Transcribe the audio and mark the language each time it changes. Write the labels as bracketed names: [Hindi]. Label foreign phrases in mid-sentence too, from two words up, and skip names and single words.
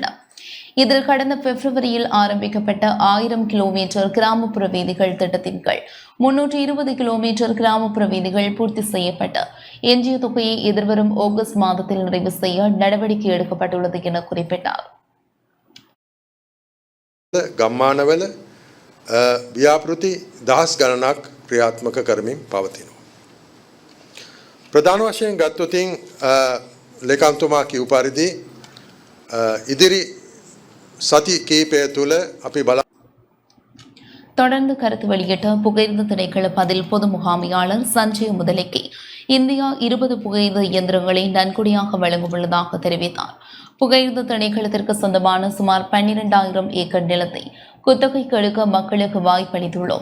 [Tamil] இதில் கடந்த பிப்ரவரியில் ஆரம்பிக்கப்பட்ட 1000 கிலோமீட்டர் கிராமப்புற வீதிகள் திட்டத்தின் கீழ் 320 கிலோமீட்டர் கிராமப்புற வீதிகள் பூர்த்தி செய்யப்பட்டு எஞ்சிய தொகையை எதிர்வரும் ஆகஸ்ட் மாதத்தில் நிறைவு செய்ய நடவடிக்கை எடுக்கப்பட்டுள்ளது என குறிப்பிட்டார். [Sinhala] ගම්මානවල ව්‍යාපෘති දහස් ගණනක් ක්‍රියාත්මක කරමින් පවතිනවා. ප්‍රධාන වශයෙන් ගත්තොතින් ලේකම්තුමා කිව් පරිදි ඉදිරි සති කීපය තුළ අපි [Tamil] தொடர்ந்து கருத்து வெளியிட்ட புகையிரத திணைக்கள பதில் பொது முகாமையாளர் சஞ்சய் முதலிக்கு இந்தியா 20 புகையிரத இயந்திரங்களை நன்கொடையாக வழங்கவுள்ளதாக தெரிவித்தார். புகையிரத திணைக்களத்திற்கு சொந்தமான சுமார் 12,000 ஏக்கர் நிலத்தை குத்தகைக்கு எடுக்க மக்களுக்கு வாய்ப்பளித்துள்ளோம்.